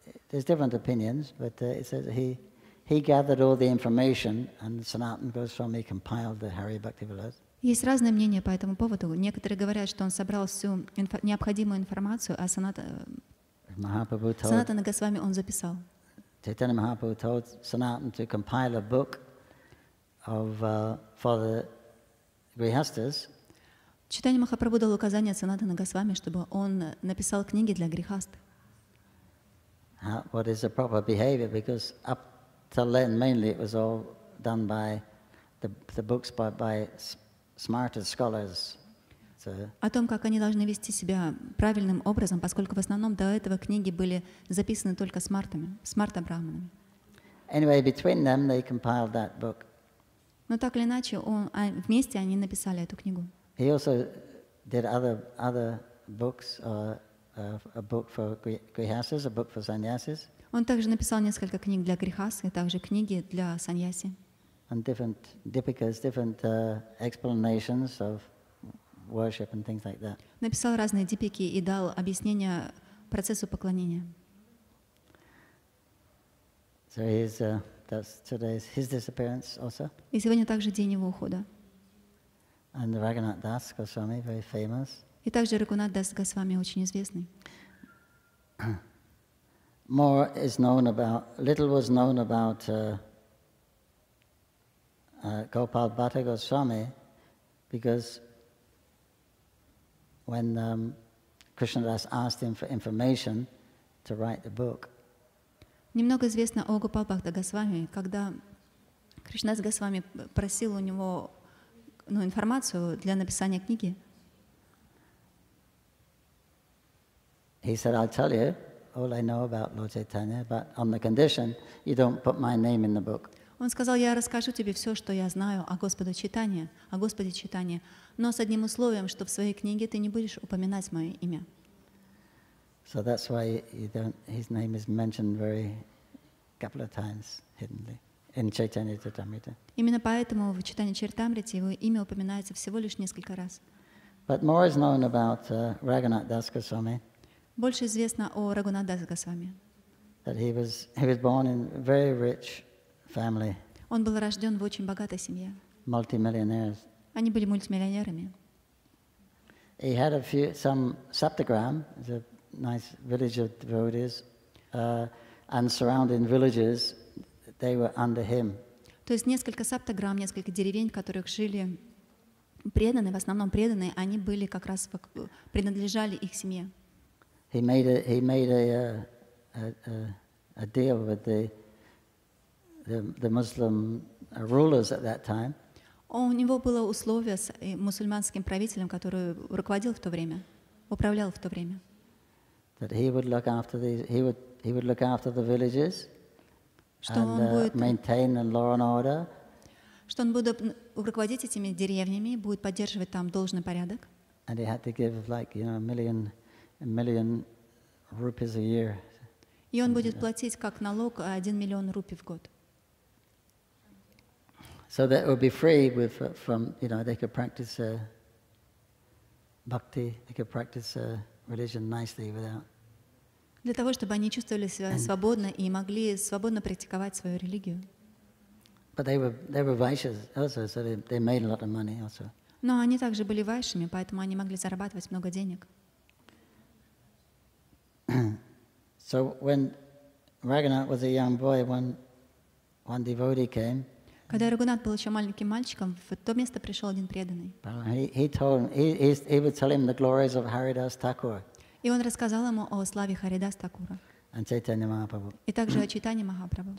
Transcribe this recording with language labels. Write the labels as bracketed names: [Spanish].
[English] There's different opinions, but it says he gathered all the information, and Sanatana Goswami compiled the Hari Bhaktivilas. [Russian] Есть разные мнения по этому поводу. Некоторые говорят, что он собрал всю необходимую информацию, а Санатана Госвами он записал. [English] Chaitanya Mahaprabhu told Sanatana to compile a book for the Grihastas. [Russian] Чайтанья Махапрабху дал указание Санатана Госвами, чтобы он написал книги для грехаст. [English] What is the proper behavior? Because up till then, mainly it was all done by the books by smarter scholars. [Russian] О том, как они должны вести себя правильным образом, поскольку в основном до этого книги были записаны только смарта-брахманами. [English] Anyway, between them they compiled that book. [Russian] Но так или иначе, вместе они написали эту книгу. [English] He also did other books, a book for grihastas, a book for sannyasis. [Russian] Он также написал несколько книг для грехас и также книги для саньяси. [English] And different dipikas, different explanations of worship and things like that. [Russian] Написал разные дипики и дал объяснение процессу поклонения. [English] So that's today's his disappearance also. [Russian] И сегодня также день его ухода. [English] And the Raghunath Das Goswami, very famous. [Russian] И также Рагунат Дас Госвами очень известный. [English] Little was known about Gopal Bhatta Goswami, because when Krishnadas asked him for information to write the book, [Russian] Немного известно о Гопал Бхакта Госвами, когда Кришнадас Госвами просил у него информацию для написания книги. [English] He said, I'll tell you all I know about Lord Chaitanya, but on the condition you don't put my name in the book. [Russian] Он сказал, я расскажу тебе все, что я знаю о Господе Чайтанье, но с одним условием, что в своей книге ты не будешь упоминать мое имя. [English] So that's why his name is mentioned couple of times hiddenly in Caitanya-charitamrita. [Russian] Именно поэтому в Чайтанья-чаритамрите его имя упоминается всего лишь несколько раз. [English] But more is known about Raghunath Das Goswami. [Russian] Больше известно о Рагунат Дас Госвами. [English] That he was born in a very rich family. [Russian] Он был рожден в очень богатой семье. [English] Multimillionaires. [Russian] Они были мультимиллионерами. [English] He had some Saptagram, a nice village of devotees, and surrounding villages, they were under him. [Russian] То есть несколько саптаграмм, несколько деревень, в которых жили преданные, в основном преданные, они были как раз принадлежали их семье. [English] He made a deal with the Muslim rulers at that time. [Russian] У него было условие с мусульманским правителем, который руководил в то время, управлял в то время. [English] That he would look after the villages and maintain the law and order. [Russian] Что он будет руководить этими деревнями, будет поддерживать там должный порядок. [English] And he had to give $1 million million rupees a year. [Russian] И он будет платить как налог 1 миллион рупий в год. [English] So that it would be free from, they could practice bhakti, they could practice religion nicely without. [Russian] Для того, чтобы они чувствовали себя свободно и могли свободно практиковать свою религию. [English] But they were Vaishyas also, so they made a lot of money also. [Russian] Но они также были вайшами, поэтому они могли зарабатывать много денег. [English] So when Raghunath was a young boy, one devotee came. [Russian] Когда Рагунат был еще маленьким мальчиком, в то место пришел один преданный. [English] He would tell him the glories of Haridas Thakur. [Russian] И он рассказал ему о славе Харидас Такура. [English] And Caitanya-Mahaprabhu. [Russian] И также о Чайтанье-Махапрабху.